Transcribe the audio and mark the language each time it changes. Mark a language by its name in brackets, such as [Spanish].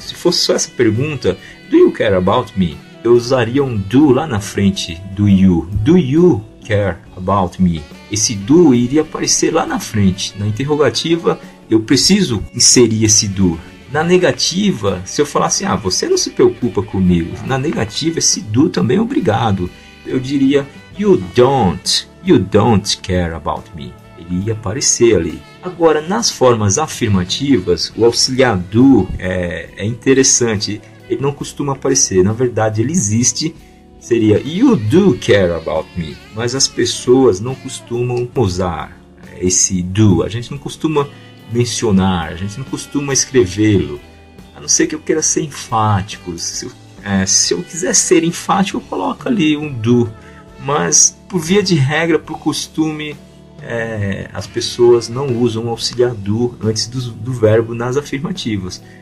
[Portuguese] Se fosse só essa pergunta, [English] do you care about me? [Portuguese] Eu usaria um do lá na frente do you. [English] Do you care about me? [Portuguese] Esse do iria aparecer lá na frente. Na interrogativa, eu preciso inserir esse do. Na negativa, se eu falar assim, você não se preocupa comigo. Na negativa, esse do também é obrigado. Eu diria, [English] you don't care about me. [Portuguese] Ele ia aparecer ali. Agora, nas formas afirmativas, o auxiliar do é interessante. Ele não costuma aparecer. Na verdade, ele existe. [English] Seria, you do care about me. [Portuguese] Mas as pessoas não costumam usar esse do. A gente não costuma mencionar, a gente não costuma escrevê-lo. A não ser que eu queira ser enfático. Se eu quiser ser enfático, eu coloco ali um do. Mas, por via de regra, por costume, as pessoas não usam o auxiliar do antes do verbo nas afirmativas.